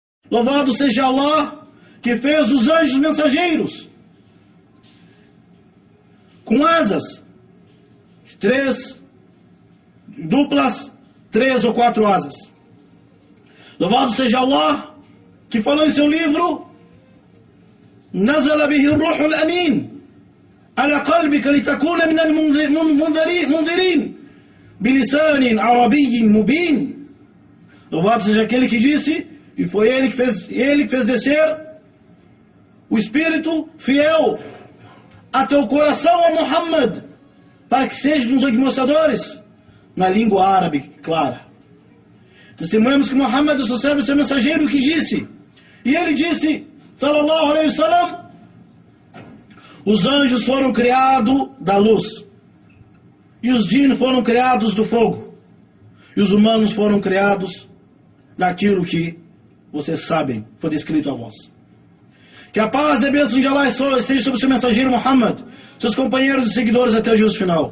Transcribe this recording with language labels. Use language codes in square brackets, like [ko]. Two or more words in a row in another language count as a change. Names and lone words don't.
[pt] Louvado seja Allah, que fez os anjos mensageiros com asas, duplas, 3 ou 4 asas. Louvado seja Allah, que falou em seu livro: [ar] نزل به الروح الأمين على قلبك لتكون من المنذرين بلسان عربي مبين. [pt] Louvado seja aquele que disse, e foi ele que fez descer o Espírito fiel a teu coração, ó Muhammad, para que sejam os administradores na língua árabe clara. Testemunhamos que Muhammad é seu servo e seu mensageiro que disse, e ele disse, [ar] صلى الله عليه وسلم: [pt] os anjos foram criados da luz, e os jinn foram criados do fogo, e os humanos foram criados daquilo que vocês sabem, foi descrito a vós. Que a paz e a bênção de Allah esteja sobre o seu mensageiro Muhammad, seus companheiros e seguidores até o juízo final.